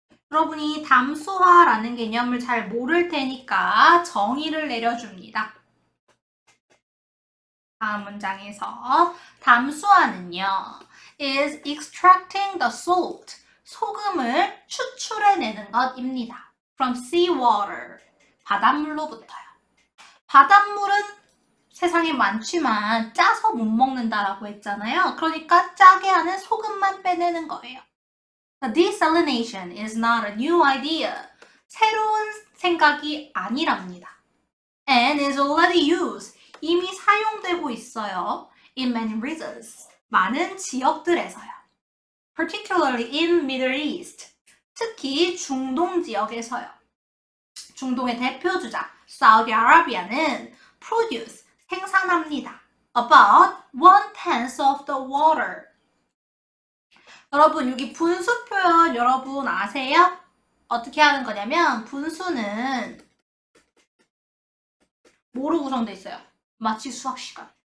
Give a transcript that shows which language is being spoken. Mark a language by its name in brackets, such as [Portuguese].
[Korean] 여러분이 담수화라는 개념을 잘 모를 테니까 정의를 내려줍니다. 다음 문장에서 담수화는요, [English] is extracting the salt, [Korean] 소금을 추출해내는 것입니다. [English] from seawater, [Korean] 바닷물로부터요. 바닷물은 세상에 많지만 짜서 못 먹는다라고 했잖아요. 그러니까 짜게 하는 소금만 빼내는 거예요. [English] Desalination is not a new idea. [Korean] 새로운 생각이 아니랍니다. [English] And is already used. [Korean] 이미 사용되고 있어요. [English] In many regions. [Korean] 많은 지역들에서요. [English] Particularly in Middle East. [Korean] 특히 중동 지역에서요. 중동의 대표 주자 사우디 아라비아는 produce, 생산합니다. [English] About 1/10 of the water. [Korean] 여러분 여기 분수 표현 여러분 아세요? 어떻게 하는 거냐면 분수는 뭐로 구성되어 있어요? 마치 수학 시간.